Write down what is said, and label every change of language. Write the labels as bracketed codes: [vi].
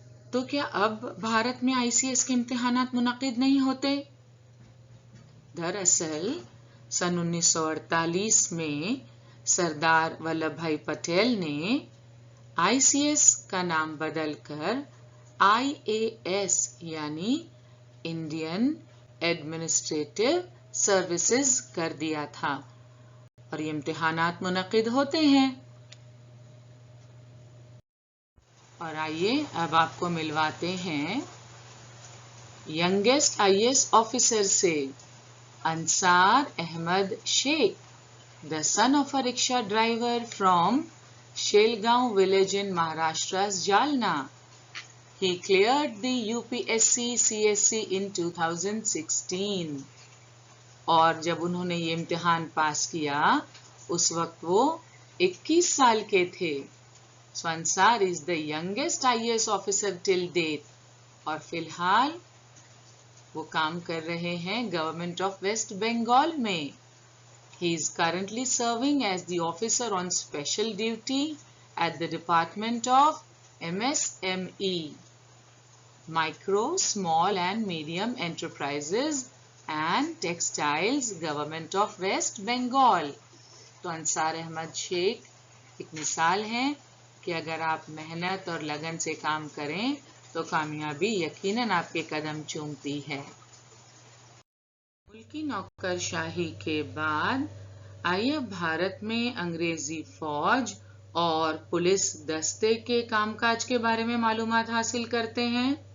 [ur] تو کیا اب بھارت میں ICS کے امتحانات منعقد نہیں ہوتے؟ دراصل سن 1948 میں سردار ولبھ بھائی پٹیل نے ICS کا نام بدل کر IAS یعنی انڈین ایڈمنسٹریٹو سروسز کر دیا تھا اور یہ امتحانات منعقد ہوتے ہیں. اور آئیے اب آپ کو ملواتے ہیں ینگسٹ IAS آفیسر سے. [en] Ansar Ahmed Shaikh, the son of a rickshaw driver from Shelgaon village in Maharashtra's Jalna. He cleared the UPSC CSC in 2016. [ur] اور جب انہوں نے یہ امتحان پاس کیا اس وقت وہ 21 سال کے تھے. [en] So Ansar is the youngest IAS officer till date. [ur] اور فی الحال وہ کام کر رہے ہیں گورنمنٹ آف ویسٹ بنگال میں. [en] He is currently serving as the officer on special duty at the Department of MSME, Micro, Small and Medium Enterprises and Textiles, Government of West Bengal. [ur] تو انصار احمد شیخ ایک مثال ہے کہ اگر آپ محنت اور لگن سے کام کریں تو کامیابی یقیناً آپ کے قدم چومتی ہے. ملکی نوکر شاہی کے بعد آئیے بھارت میں انگریزی فوج اور پولیس دستے کے کام کاج کے بارے میں معلومات حاصل کرتے ہیں.